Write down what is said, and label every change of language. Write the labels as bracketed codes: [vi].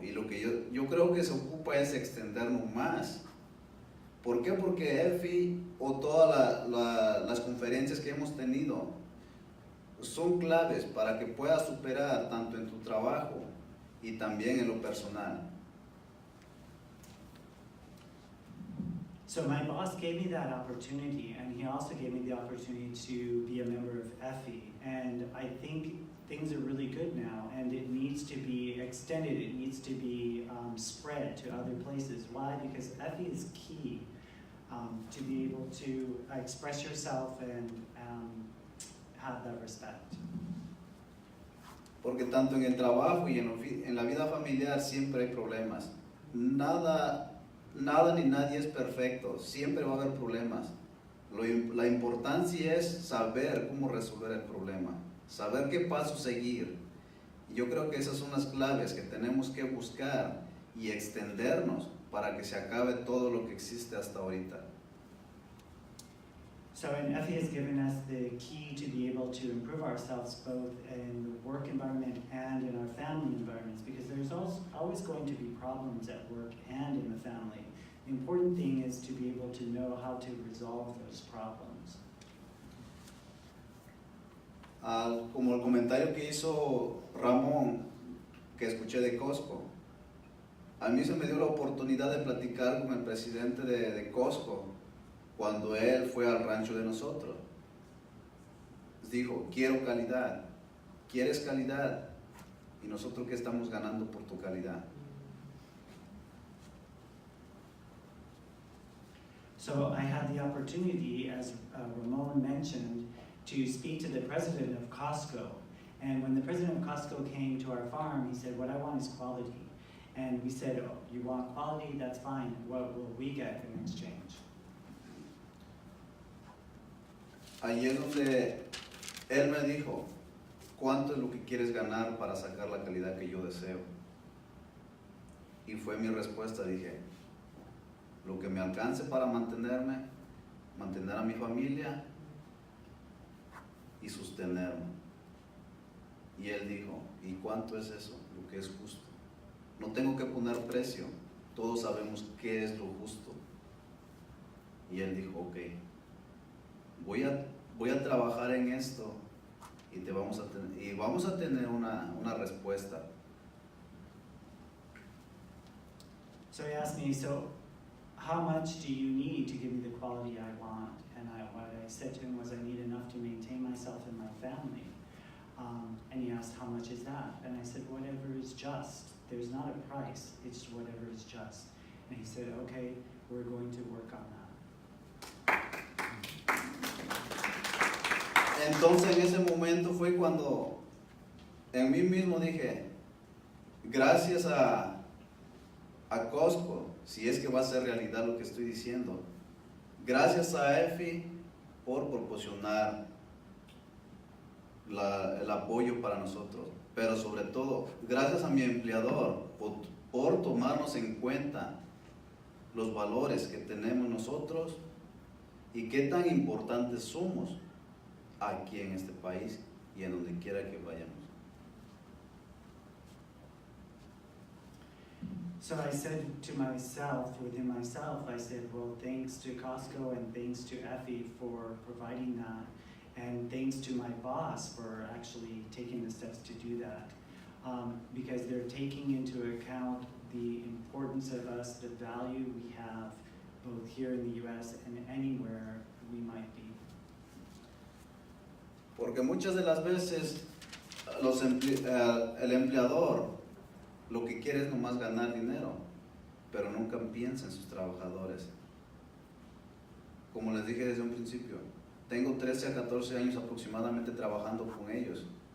[es] Y lo que yo creo que se ocupa es extendernos más. ¿Por qué? Porque EFI o todas las conferencias que hemos tenido son claves para que puedas superar tanto en tu trabajo y también en lo personal. [en] So my boss gave me that opportunity, and he also gave me the opportunity to be a member of EFI. And I think things are really good now, and it needs to be extended, it needs to be spread to other places. Why? Because EFI is key to be able to express yourself and have that respect. [es] Porque tanto en el trabajo y en la vida familiar siempre hay problemas. Nada ni nadie es perfecto, siempre va a haber problemas. La importancia es saber cómo resolver el problema, saber qué paso seguir. Y yo creo que esas son las claves que tenemos que buscar y extendernos para que se acabe todo lo que existe hasta ahorita. [en] So, and EFI has given us the key to be able to improve ourselves both in the work environment and in our family environments, because there's always going to be problems at work and in the family. The important thing is to be able to know how to resolve those problems. [es] Como el comentario que hizo Ramón, que escuché de Costco, a mí se me dio la oportunidad de platicar con el presidente de Costco cuando él fue al rancho de nosotros. Dijo, quiero calidad, ¿quieres calidad? Y nosotros, ¿qué estamos ganando por tu calidad? [en] So I had the opportunity, as Ramon mentioned, to speak to the president of Costco. And when the president of Costco came to our farm, he said, what I want is quality. And we said, oh, you want quality? That's fine. What will we get in exchange? [es] Ahí es donde él me dijo, ¿cuánto es lo que quieres ganar para sacar la calidad que yo deseo? Y fue mi respuesta, dije, lo que me alcance para mantenerme, mantener a mi familia y sostenerme. Y él dijo, ¿y cuánto es eso? Lo que es justo. No tengo que poner precio, todos sabemos qué es lo justo. Y él dijo, ok, voy a trabajar en esto y vamos a tener una respuesta. [en] So he asked me, so how much do you need to give me the quality I want? And what I said to him was, I need enough to maintain myself and my family. And he asked, how much is that? And I said, whatever is just. There's not a price, it's whatever is just. And he said, okay, we're going to work on that. [es] Entonces en ese momento fue cuando en mí mismo dije, gracias a Costco, si es que va a ser realidad lo que estoy diciendo, gracias a EFI por proporcionar el apoyo para nosotros, pero sobre todo gracias a mi empleador por tomarnos en cuenta los valores que tenemos nosotros y qué tan importantes somos aquí en este país y en donde quiera que vayamos. [en] So I said to myself, within myself, I said, well, thanks to Costco and thanks to EFI for providing that, and thanks to my boss for actually taking the steps to do that, because they're taking into account the importance of us, the value we have, both here in the U.S. and anywhere we might be. [es] Porque muchas de las veces el empleador lo que quiere es nomás ganar dinero, pero nunca piensa en sus trabajadores. Como les dije desde un principio, tengo 13 a 14 años aproximadamente trabajando con ellos.